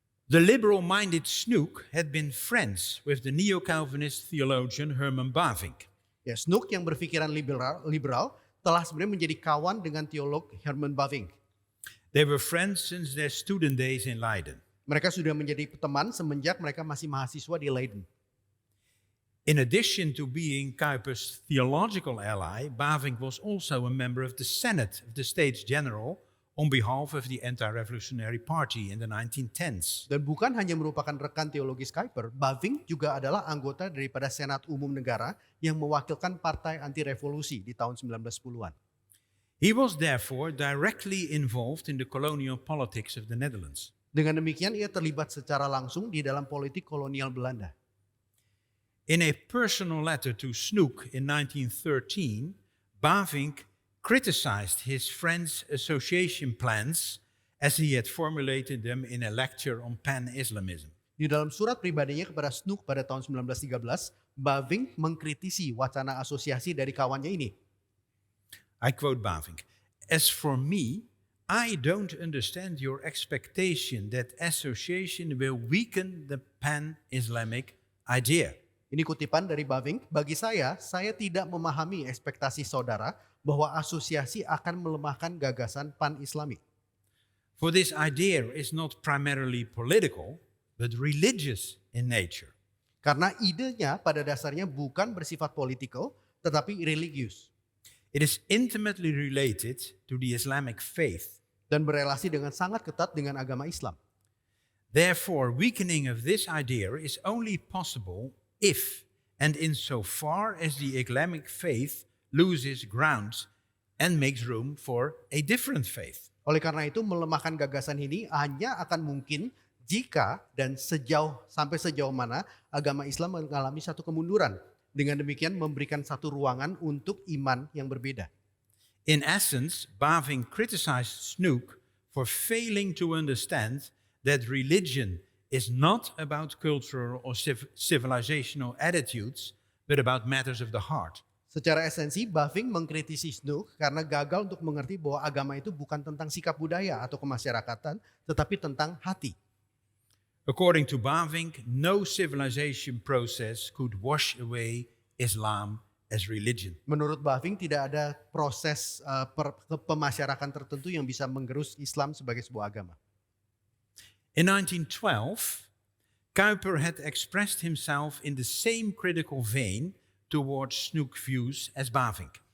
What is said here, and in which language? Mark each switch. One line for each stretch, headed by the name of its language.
English: The liberal-minded Snoek had been friends with the neo-Calvinist theologian Herman Bavinck.
Indonesian: Ya, Snoek yang berpikiran liberal telah sebenarnya menjadi kawan dengan teolog Herman Bavinck.
English: They were friends since their student days in Leiden.
Indonesian: Mereka sudah menjadi teman semenjak mereka masih mahasiswa di Leiden.
English: In addition to being Kuyper's theological ally, Bavinck was also a member of the Senate of the States General on behalf of the Anti-Revolutionary Party in the 1910s.
Indonesian: Dan bukan hanya merupakan rekan teologis Kuyper, Bavinck juga adalah anggota daripada Senat Umum Negara yang mewakilkan partai anti-revolusi di tahun 1910-an.
English: He was therefore directly involved in the colonial politics of the Netherlands.
Indonesian: Dengan demikian ia terlibat secara langsung di dalam politik kolonial Belanda.
English: In a personal letter to Snoek in 1913, Bavinck criticized his friend's association plans as he had formulated them in a lecture on pan-Islamism.
Indonesian: Di dalam surat pribadinya kepada Snoek pada tahun 1913, Bavinck mengkritisi wacana asosiasi dari kawannya ini.
English: I quote Bavinck, "As for me, I don't understand your expectation that association will weaken the pan-Islamic idea."
Indonesian: Ini kutipan dari Bavinck, bagi saya tidak memahami ekspektasi saudara bahwa asosiasi akan melemahkan gagasan pan-Islami.
English: For this idea is not primarily political, but religious in nature.
Indonesian: Karena idenya pada dasarnya bukan bersifat politikal, tetapi religius.
English: It is intimately related to the Islamic faith.
Indonesian: Dan berelasi dengan sangat ketat dengan agama Islam.
English: Therefore, weakening of this idea is only possible if and insofar as the Islamic faith loses ground and makes room for a different faith.
Indonesian: Oleh karena itu melemahkan gagasan ini hanya akan mungkin jika dan sampai sejauh mana agama Islam mengalami satu kemunduran. Dengan demikian memberikan satu ruangan untuk iman yang berbeda.
English: In essence, Bavinck criticized Snoek for failing to understand that religion is not about cultural or civilizational attitudes, but about matters of the heart.
Indonesian: Secara esensi, Bavinck mengkritisi Snoek karena gagal untuk mengerti bahwa agama itu bukan tentang sikap budaya atau kemasyarakatan, tetapi tentang hati.
English: According to Bavinck, no civilization process could wash away Islam as religion.
Indonesian: Menurut Bavinck tidak ada proses pemasyarakatan tertentu yang bisa menggerus Islam sebagai sebuah agama.
English: In 1912, Kuyper had expressed himself in the same critical vein towards Snoek's views as Bavinck.